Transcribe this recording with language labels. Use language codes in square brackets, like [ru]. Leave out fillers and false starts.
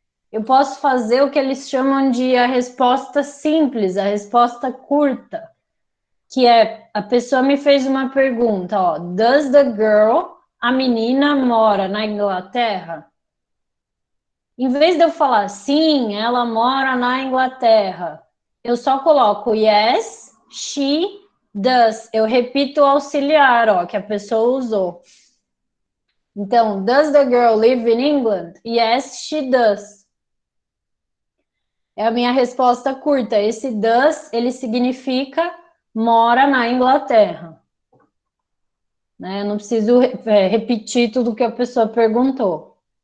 [pt] Eu posso fazer o que eles chamam de a resposta simples, a resposta curta, que é, a pessoa me fez uma pergunta, ó, [en] does the girl, [pt] a menina mora na Inglaterra? Em vez de eu falar sim, ela mora na Inglaterra, eu só coloco [en] yes, she does. [pt] Eu repito o auxiliar, ó, que a pessoa usou. [en] Então, does the girl live in England? Yes, she does. [pt] É a minha resposta curta. Esse does, ele significa mora na Inglaterra. Né? Eu não preciso repetir tudo que a pessoa perguntou.